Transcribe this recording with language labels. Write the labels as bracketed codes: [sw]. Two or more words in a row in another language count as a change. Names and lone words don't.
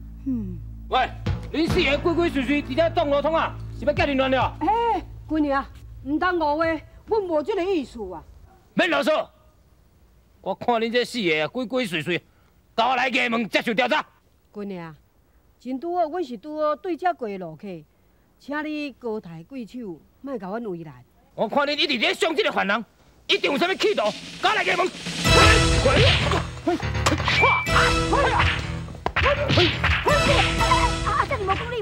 [nan] 喂，恁四个鬼鬼祟祟伫遮撞路通啊，是要叫恁乱了？哎，姑娘，唔当误会，阮无这个意思啊。免啰嗦，我看恁这四个鬼鬼祟祟，交我来衙门接受调查。姑娘，真拄好，阮是拄好对遮过路客，请你高抬贵手，莫甲阮为难。我看恁一直咧伤这个犯人，一定有啥物企图，交我来衙门。阿仔，你无讲理。